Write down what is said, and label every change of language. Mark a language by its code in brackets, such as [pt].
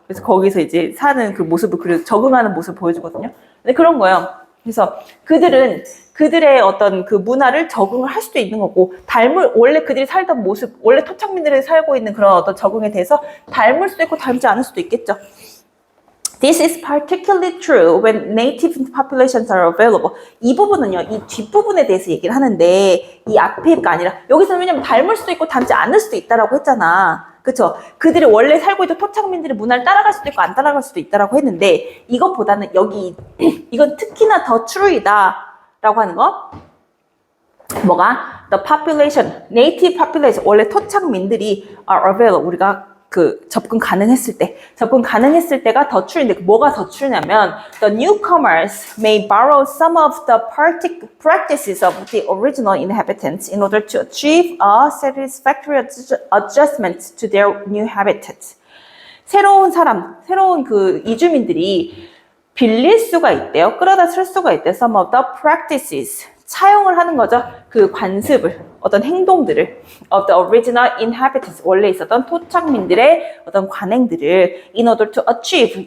[ko] 그래서 거기서 이제 사는 그 모습을, 그리고 적응하는 모습을 보여주거든요. 근데 그런 거예요. 그래서 그들의 어떤 그 문화를 적응을 할 수도 있는 거고, 원래 그들이 살던 모습, 원래 토착민들이 살고 있는 그런 어떤 적응에 대해서 닮을 수도 있고 닮지 않을 수도 있겠죠. [en] This is particularly true when native populations are available. [ko] 이 부분은요, 이 뒷부분에 대해서 얘기를 하는데, 이 앞에가 아니라, 여기서는 왜냐면 닮을 수도 있고 닮지 않을 수도 있다라고 했잖아. 그쵸? 그들이 원래 살고 있던 토착민들의 문화를 따라갈 수도 있고 안 따라갈 수도 있다라고 했는데, 이것보다는 이건 특히나 더 true이다 라고 하는 거. 뭐가? [en] The population, native population, [ko] 원래 토착민들이 [en] are available, [ko] 우리가 접근 가능했을 때가 더 true인데, 뭐가 더 true냐면, [en] the newcomers may borrow some of the practices of the original inhabitants in order to achieve a satisfactory adjustment to their new habitat. [ko] 새로운 그 이주민들이 빌릴 수가 있대요. 끌어다 쓸 수가 있대요. [en] Some of the practices. [ko] 차용을 하는 거죠. 그 관습을, 어떤 행동들을 [en] of the original inhabitants. [ko] 원래 있었던 토착민들의 어떤 관행들을 [en] in order to achieve.